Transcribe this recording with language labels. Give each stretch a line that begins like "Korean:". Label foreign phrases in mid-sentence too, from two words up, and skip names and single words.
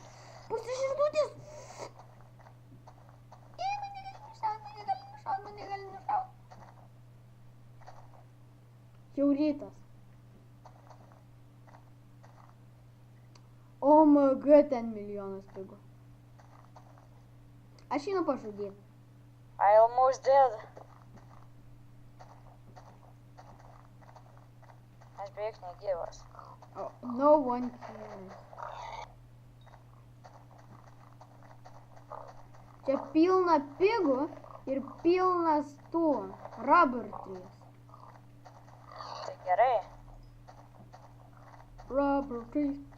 Lithuanian: Pusiširdutės. Man negali nušaut. Jau rytas. OMG, ten milijonas pigų. Aš einu pažudyti.
English: I almost did.
Lithuanian: Aš beveik negyvas.
English: Oh, no one cares.
Lithuanian: Čia pilna pigų ir pilnas tų
English: rubber trees.
Lithuanian: Tai gerai.
English: Rubber trees.